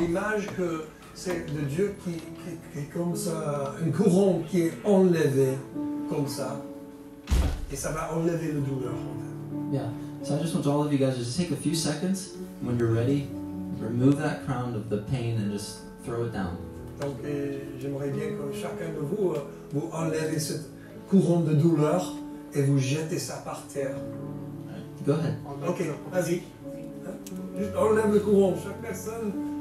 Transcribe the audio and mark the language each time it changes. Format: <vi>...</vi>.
<fr>l'image que c'est de Dieu qui est comme ça, une couronne qui est enlevée comme ça, et ça va enlever le douleur.</fr> <en>Yeah. So I just want all of you guys to just take a few seconds. When you're ready, remove that crown of the pain and just throw it down.</en> <fr>Donc j'aimerais bien que chacun de vous, vous enlevez cette couronne de douleur et vous jetez ça par terre.</fr> <en>Go ahead.</en> <fr>Ok, vas-y. Hein? Juste enlève le couronne, chaque personne.</fr>